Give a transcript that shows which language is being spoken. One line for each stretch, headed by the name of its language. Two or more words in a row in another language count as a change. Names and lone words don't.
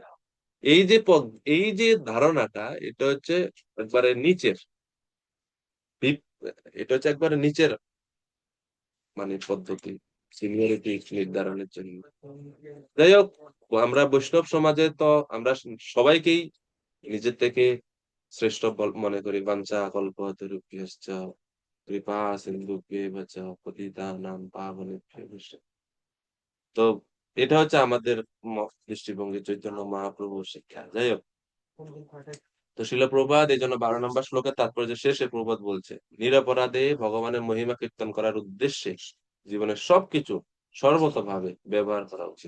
Bangla: এই যে এই যে ধারণাটা, এটা হচ্ছে একবারে নিচের, ভিপ- এটা হচ্ছে একবারে নিচের মানে পদ্ধতি সিনিয়রিটি নির্ধারণের জন্য। যাই হোক, আমরা বৈষ্ণব সমাজে তো আমরা সবাইকেই নিজের থেকে শ্রেষ্ঠ মনে করি।
Sanskrit: বাঞ্ছা কল্পতরুভ্যশ্চ কৃপা সিন্ধুভ্যেব চ পতিতানাং পাবনেভ্যো বৈষ্ণব।
Bangla: তো এটা হচ্ছে আমাদের দৃষ্টিভঙ্গি, চৈতন্য মহাপ্রভুর শিক্ষা। যাই হোক, তো শিল প্রভুপাদ এই জন্য 12 নম্বর শ্লোকের তাৎপর্য শেষে প্রভুপাদ বলছে, নিরপরাধে ভগবানের মহিমা কীর্তন করার উদ্দেশ্যে জীবনের সবকিছু সর্বতভাবে ব্যবহার করা উচিত।